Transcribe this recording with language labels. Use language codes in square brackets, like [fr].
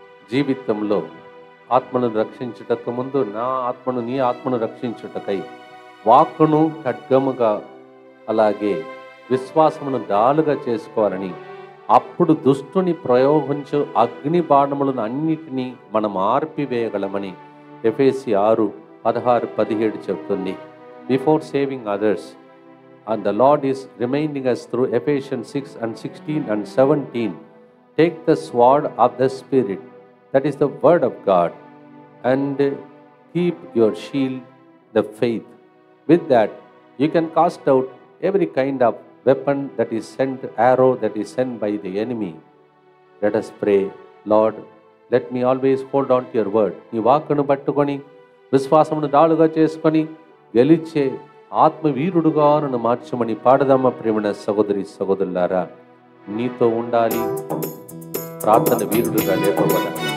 [te] జీవితంలో ఆత్మను రక్షించుటకు ముందు నా ఆత్మను నీ ఆత్మను రక్షించుటకై వాక్కును ఖడ్గముగా అలాగే విశ్వాసమును డాలుగా చేసుకోవాలని అప్పుడు దుష్టుని ప్రయోగించు అగ్ని బాణములను అన్నిటినీ మనం ఆర్పివేయగలమని ఎఫెసీ 6:16-17 చెప్తుంది. [en] Before saving others and the Lord is reminding us through Ephesians 6:16 and 17, take the sword of the Spirit, that is the word of God, and keep your shield, the faith. With that you can cast out every kind of weapon that is sent, arrow that is sent by the enemy. Let us pray. Lord, let me always hold on to your word. [te] నీ వాక్కును పట్టుకొని విశ్వాసమును డాలుగా చేసుకొని గెలిచే ఆత్మవీరుడుగా నన్ను మార్చమని పాడదమ్మ. ప్రేమణ సహోదరి సహోదరులారా, నీతో ఉండాలి, ప్రార్థన వీరుడుగా లేపబడాలి.